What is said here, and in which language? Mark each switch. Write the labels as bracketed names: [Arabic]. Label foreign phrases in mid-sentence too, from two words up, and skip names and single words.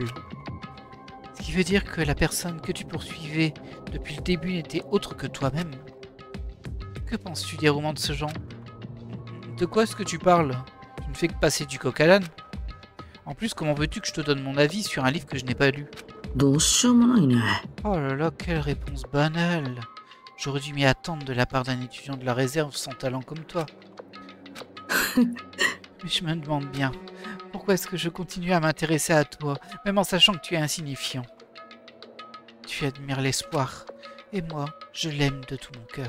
[French] Ce qui veut dire que la personne que tu poursuivais depuis le début n'était autre que toi-même. Que penses-tu des romans de ce genre? De quoi est-ce que tu parles? Tu ne fais que passer du coq à l'âne. En plus, comment veux-tu que je te donne mon avis sur un livre que je n'ai pas lu? [Japanese] どうしようもないね [French] Oh là là, quelle réponse banale. J'aurais dû m'y attendre de la part d'un étudiant de la réserve sans talent comme toi. Mais je me demande bien, pourquoi est-ce que je continue à m'intéresser à toi, même en sachant que tu es insignifiant? Tu admires l'espoir, et moi, je l'aime de tout mon cœur.